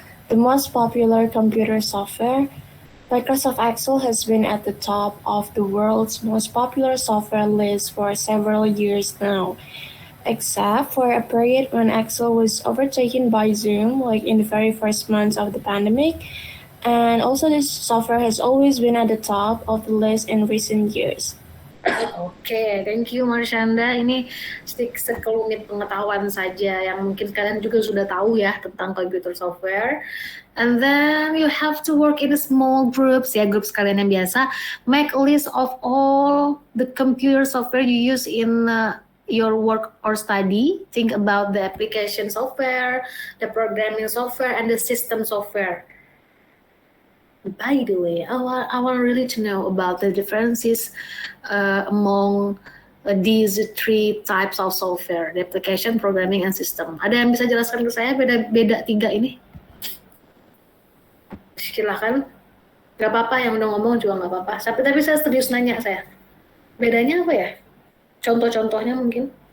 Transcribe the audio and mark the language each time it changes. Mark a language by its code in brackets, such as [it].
[en] The most popular computer software, Microsoft Excel has been at the top of the world's most popular software list for several years now, except for a period when Excel was overtaken by Zoom, like in the very first months of the pandemic. And also this software has always been at the top of the list in recent years. Oke, thank you Marsyanda. [id] Ini sekelumit pengetahuan saja yang mungkin kalian juga sudah tahu ya tentang computer software. [en] And then you have to work in small groups, [id] ya grup kalian yang biasa. [en] Make a list of all the computer software you use in your work or study. Think about the application software, the programming software, and the system software. By the way, I want really to know about the differences among these 3 types of software, the application, programming, and system. [id] Ada yang bisa jelaskan ke saya beda 3 ini? Silakan. Gak apa-apa, yang udah ngomong juga gak apa-apa. Tapi saya serius nanya saya. Bedanya apa ya? Contoh-contohnya mungkin?